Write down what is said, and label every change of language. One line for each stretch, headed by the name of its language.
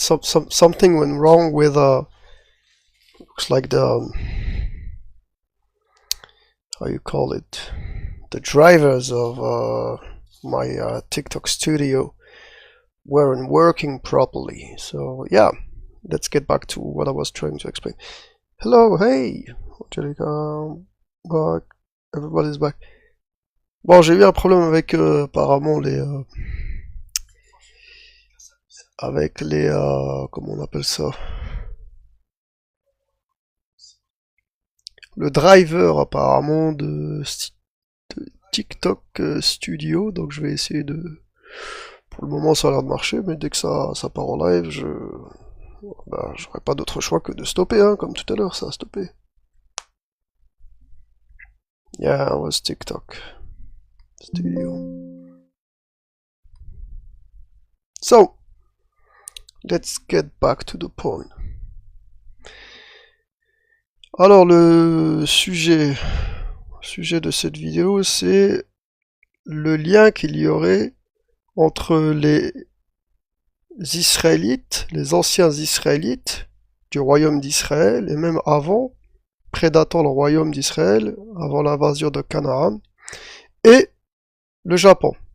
English: Something went wrong with looks like the how you call it? The drivers of my TikTok studio weren't working properly. So yeah, let's get back to what I was trying to explain. Hello, hey, Angelica, back. Everybody's back.
French: Bon, j'ai eu un problème avec apparemment les avec les comment on appelle ça, le driver apparemment de TikTok Studio, donc je vais essayer de, pour le moment ça a l'air de marcher, mais dès que ça part en live, j'aurai pas d'autre choix que de stopper, hein, comme tout à l'heure, ça a stoppé.
English: Yeah, it was TikTok Studio. So, let's get back to the point.
French: Alors, le sujet de cette vidéo, c'est le lien qu'il y aurait entre les Israélites, les anciens Israélites du royaume d'Israël, et même avant, prédatant le royaume d'Israël, avant l'invasion de Canaan, et le Japon.